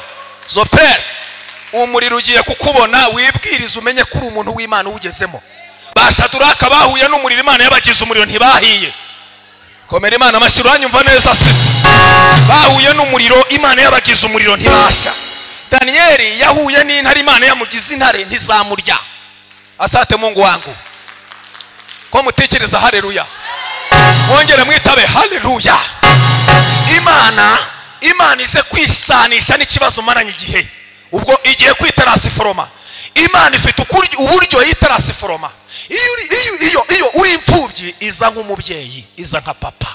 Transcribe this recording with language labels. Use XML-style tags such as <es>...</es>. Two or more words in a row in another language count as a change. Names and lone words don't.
<rw>Zopere, umuriro ugiye kukubona, wibwiriza umenye kuri umuntu w'Imana ugezemo. Bashaduraka bahuye n'umuriro, Imana yabagize umuriro ntibahiye. Komera Imana amashyi, uranyumva neza sisi? Bahuye n'umuriro, Imana yabagize umuriro ntibasha. Danieli yahuye n'intare, Imana yamugize intare ntizamurya.</rw> <sw>Asante Mungu wangu.</sw> <rw>Ko mutekereza haleluya? Mwongere mwitabe haleluya. Imana ize kwisanisha n'ikibazo maranye igihe. Ubwo igiye kwitarasiforoma. Imana ifite uburyo yitarasiforoma. Iyo uri imfubyi iza nk'umubyeyi, iza nka papa.</rw>